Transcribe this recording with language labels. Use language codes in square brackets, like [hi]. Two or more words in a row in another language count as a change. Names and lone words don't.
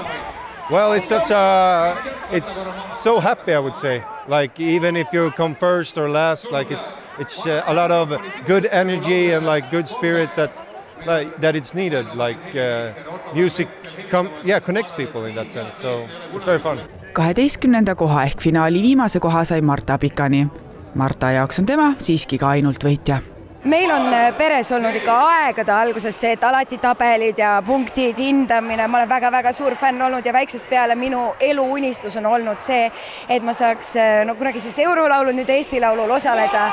[en] Well, it's just it's so happy, I would say. Like even if you come first or last, like it's a lot of good energy and like good spirit that it's needed. Like music connects people in that sense. So it's very fun. [et] 12. koha ehk finaali viimase koha sai Marta Pikani. Marta jaoks on tema siiski ka ainult võitja. Meil on peres olnud ikka aegade algusest see, et alati tabelid ja punktid, hindamine. Ma olen väga suur fänn olnud ja väiksest peale minu eluunistus on olnud see, et ma saaks kunagi siis eurolaulul, nüüd Eesti laulul osaleda.